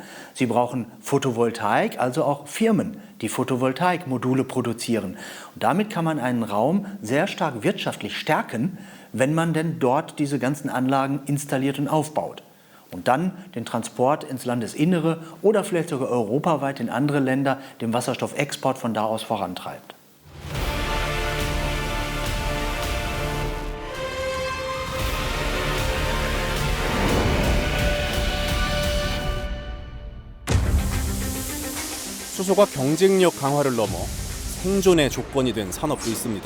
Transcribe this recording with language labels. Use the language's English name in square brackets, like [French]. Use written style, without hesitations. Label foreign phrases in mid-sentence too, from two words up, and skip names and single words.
[German] Sie brauchen Photovoltaik, also auch Firmen, die Photovoltaikmodule produzieren. Und damit kann man einen Raum sehr stark wirtschaftlich stärken, wenn man denn dort diese ganzen Anlagen installiert und aufbaut. Und dann den Transport ins Landesinnere oder vielleicht sogar europaweit in andere Länder, den Wasserstoffexport von da aus vorantreibt. [Korean] 수소가 경쟁력 강화를 넘어 생존의 조건이 된 산업도 있습니다.